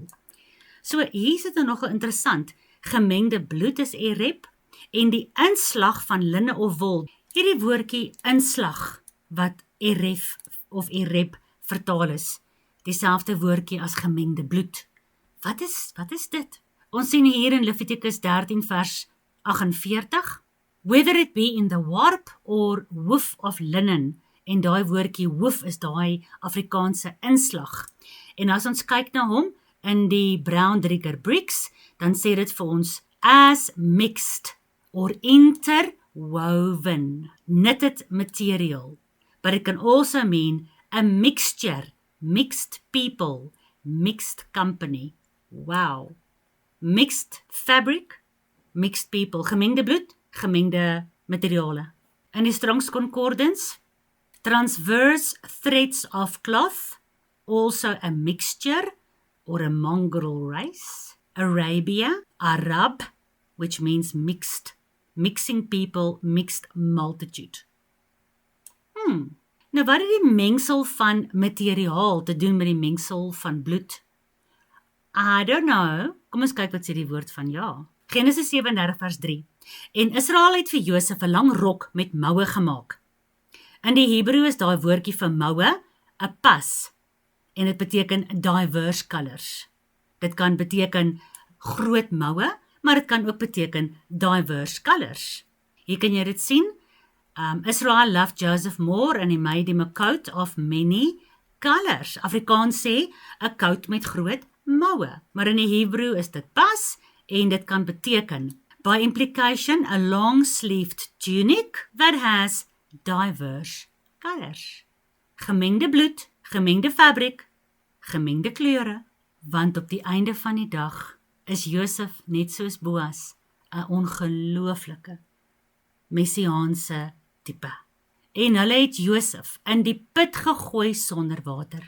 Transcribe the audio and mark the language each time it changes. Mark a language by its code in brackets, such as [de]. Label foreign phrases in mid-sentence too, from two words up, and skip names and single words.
[af] So hier is dit nou nogal interessant, gemengde bloed is Ereb, en die inslag van linne of wol, hierdie woordjie inslag, wat Eref of Ereb vertaal is, dieselfde woordjie as gemengde bloed. Wat is dit? Ons sien hier in Levitikus 13 vers 48, [en] whether it be in the warp or woof of linen, [af] en daai woordjie woof is daai Afrikaanse inslag. En as ons kyk na hom in die Brown Dricker Bricks, dan sê dit vir ons as [en] mixed or interwoven, knitted material, but it can also mean a mixture, mixed people, mixed company. [af] Wow. Mixed fabric, mixed people, gemengde bloed, gemengde materiale. [en] In die Strong's Concordance, transverse threads of cloth, also a mixture or a mongrel race. Arabia, Arab, which means mixed, mixing people, mixed multitude. [af] Nou wat het die mengsel van materiaal te doen met die mengsel van bloed? [en] I don't know. [af] Kom ons kyk wat sê die woord van ja. Genesis 37 vers 3. En Israel het vir Josef 'n lang rok met moue gemaak. In die Hebreë is daai woordjie vir moue 'n pas, en dit beteken [en] diverse colors. [af] Dit kan beteken groot moue, maar dit kan ook beteken [en] diverse colors. [af] Hier kan jy dit sien. Israel loved Joseph more and he made him a coat of many colors. Afrikaans sê 'n coat met groot moue, maar in die Hebreë is dit pas en dit kan beteken [en] by implication a long-sleeved tunic that has diverse colors. [af] Gemengde bloed, gemengde fabriek, gemengde kleure, want op die einde van die dag is Josef net soos Boas 'n ongelooflike messiaanse tipe. En hulle het Josef in die put gegooi sonder water.